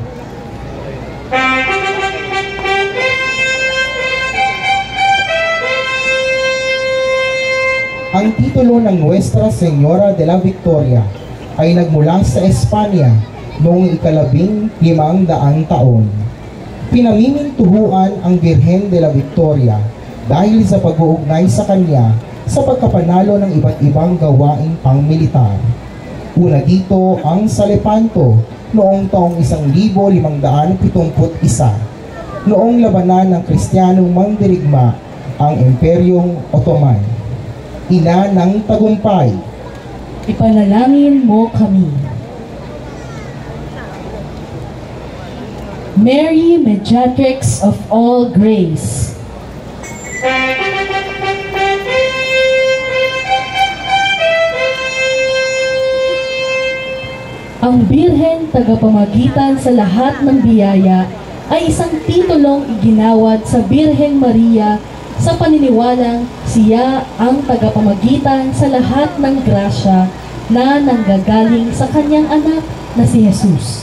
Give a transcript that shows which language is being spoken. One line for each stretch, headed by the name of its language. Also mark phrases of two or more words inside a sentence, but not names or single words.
Filipino: Ang titulo ng Nuestra Señora de la Victoria ay nagmula sa Espanya noong 1500 taon. Pinamimintuhuan ang Birhen de la Victoria dahil sa pag-uugnay sa kanya sa pagkapanalo ng iba't ibang gawaing pangmilitar. Una dito ang sa Lepanto noong taong 1571, noong labanan ng Kristiyanong mandirigma ang Imperyong Ottoman. Ina ng tagumpay. Ipanalangin mo kami.
English: Mary, Mediatrix of all grace.
Filipino: Ang Birhen tagapamagitan sa lahat ng biyaya ay isang titulong iginawad sa Birheng Maria sa paniniwalang siya ang tagapamagitan sa lahat ng grasya na nanggagaling sa kanyang anak na si Jesus.